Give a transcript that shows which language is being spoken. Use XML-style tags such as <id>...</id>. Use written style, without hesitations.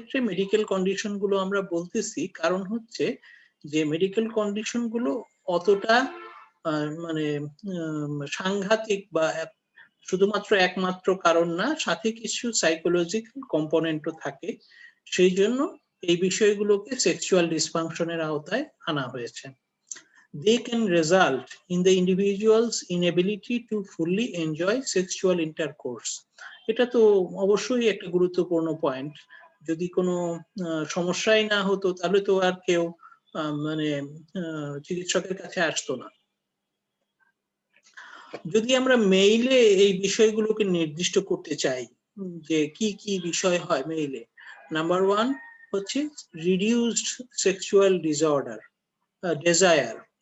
<bn>Medical condition গুলো আমরা বলতেছি কারণ হচ্ছে যে মেডিকেল কন্ডিশন গুলো অতটা মানে সাংঘাতিক বা শুধুমাত্র একমাত্র কারণ না, সাথে কিছু সাইকোলজিক্যাল কম্পোনেন্টও থাকে, সেই জন্য এই বিষয়গুলোকে সেক্সুয়াল ডিসফাংশনের আওতায় আনা হয়েছে।</bn> <en>they can result in the individual's inability to fully enjoy sexual intercourse.</en> <bn>এটা তো অবশ্যই একটা গুরুত্বপূর্ণ পয়েন্ট। যদি কোনো সমস্যাই না হতো তাহলে তো আর কেউ মানে চিকিৎসকের কাছে আসতো না। যদি আমরা মেইলে এই বিষয়গুলোকে নির্দিষ্ট করতে চাই যে কি কি বিষয় হয় মেইলে, নাম্বার 1 হচ্ছে রিডিউসড সেক্সুয়াল ডিসঅর্ডার, ডেজায়ার।</bn>